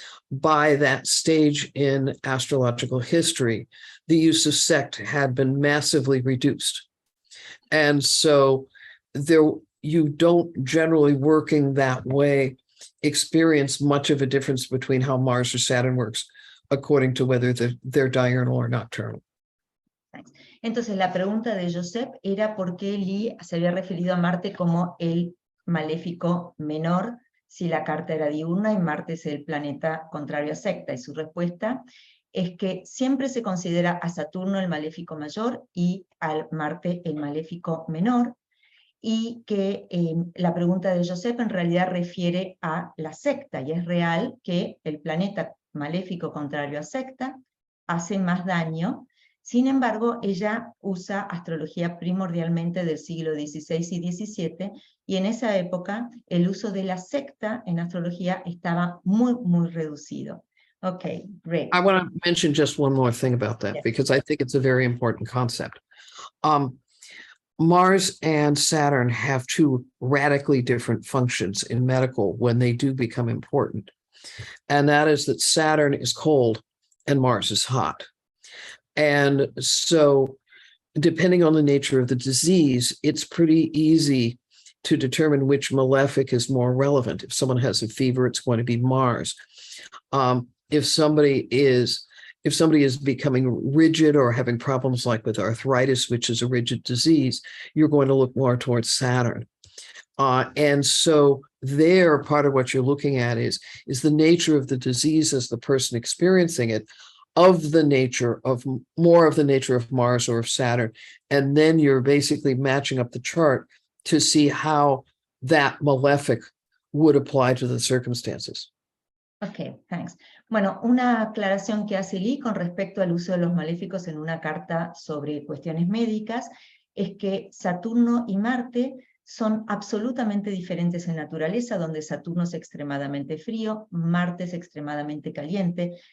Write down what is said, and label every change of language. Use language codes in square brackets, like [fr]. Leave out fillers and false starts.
[en] by that stage in astrological history, the use of sect had been massively reduced. And so you don't generally working that way experience much of a difference between how Mars or Saturn works according to whether they're diurnal or nocturnal. [es] Entonces la pregunta de Joseph era por qué Lee se había referido a Marte como el maléfico menor si la carta era diurna y Marte es el planeta contrario a secta, y su respuesta es que siempre se considera a Saturno el maléfico mayor y al Marte el maléfico menor, y que la pregunta de Joseph en realidad refiere a la secta, y es real que el planeta maléfico contrario a secta hace más daño. Sin embargo, ella usa astrología primordialmente del siglo XVI y XVII, y en esa época el uso de la secta en astrología estaba muy, muy reducido. [en] Okay, great. I want to mention just one more thing about that, Yes. because I think it's a very important concept. Mars and Saturn have two radically different functions in medical when they do become important. And that is that Saturn is cold and Mars is hot. And so depending on the nature of the disease, it's pretty easy to determine which malefic is more relevant. If someone has a fever, it's going to be Mars. If somebody is becoming rigid or having problems like with arthritis, which is a rigid disease, you're going to look more towards Saturn. And so there, part of what you're looking at is the nature of the disease as the person experiencing it, of the nature of Mars or of Saturn. And then you're basically matching up the chart to see how that malefic would apply to the circumstances. Ok, thanks. [es] Bueno, una aclaración que hace Lee con respecto al uso de los maléficos en una carta sobre cuestiones médicas es que Saturno y Marte son absolutamente diferentes en naturaleza, donde Saturno es extremadamente frío, Marte es extremadamente caliente.